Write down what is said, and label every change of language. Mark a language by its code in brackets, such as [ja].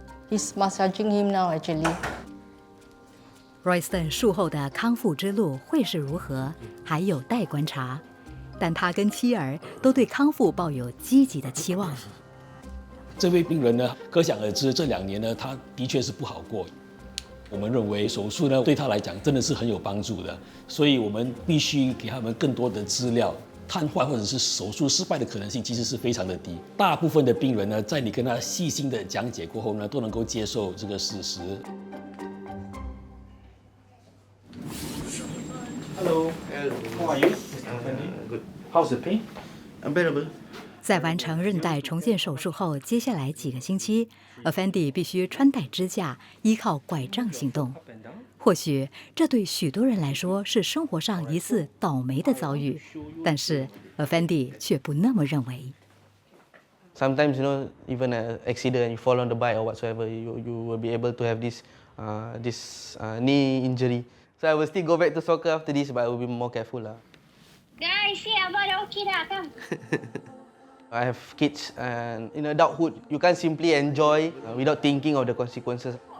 [en] He's massaging him now actually. [zh] Royston 术后的康复之路会是如何，还有待观察。但他跟妻儿都对康复抱有积极的期望。这位病人呢，可想而知，这2年呢，他的确是不好过。我们认为手术呢，对他来讲真的是很有帮助的，所以我们必须给他们更多的资料。瘫痪或者是手术失败的可能性其实是非常的低。大部分的病人呢，在你跟他细心的讲解过后呢，都能够接受这个事实。 [en] Hello, how are you? Good. How's the pain? Unbearable. [zh] 在完成韧带重建手术后，接下来几个星期 ，Effendi 必须穿戴支架，依靠拐杖行动。或许这对许多人来说是生活上一次倒霉的遭遇，但是 Effendi 却不那么认为。 [en] Sometimes, even an accident, you fall on the bike or whatsoever, you will be able to have this knee injury. So I will still go back to soccer after this, but I will be more careful lah. Guys, see [ms] abang dah okay dah, [en] come. I have kids, and in adulthood, you can't simply enjoy without thinking of the consequences.